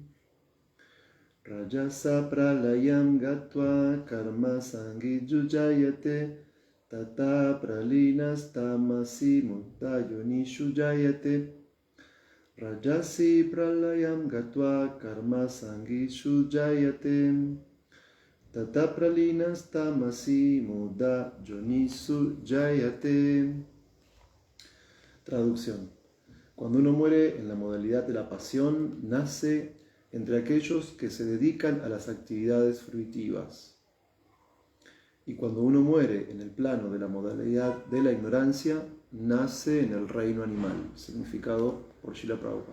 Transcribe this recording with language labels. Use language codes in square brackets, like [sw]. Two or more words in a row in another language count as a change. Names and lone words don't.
[sa] Rajasa pralayam gatva karma sangishu jayate tata pralinastamasi mudayonishu jayate. Rajasi pralayam gatva karma sangishu jayate tata pralinastamasi muda yonisu jayate. [es] Traducción. Cuando uno muere en la modalidad de la pasión, nace entre aquellos que se dedican a las actividades fruitivas. Y cuando uno muere en el plano de la modalidad de la ignorancia, nace en el reino animal, significado por Srila Prabhupada.